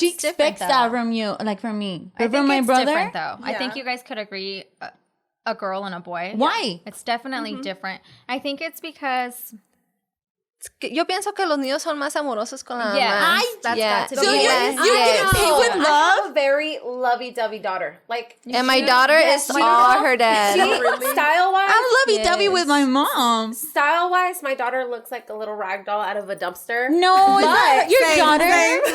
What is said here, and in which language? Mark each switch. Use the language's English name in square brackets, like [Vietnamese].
[English] she expects that from you, like from me. But from my brother, different, though. I think you guys could agree, a girl and a boy. Why? It's definitely different. I think it's because [Spanish] yo pienso que los niños son más amorosos con la mamá. [English] That's got to be. So you get paid with love? I have a very lovey-dovey daughter. Like, and my daughter is all her dad. Style-wise, I'm lovey-dovey with my mom. Style-wise, my daughter looks like a little rag doll out of a dumpster. No, it's not your daughter.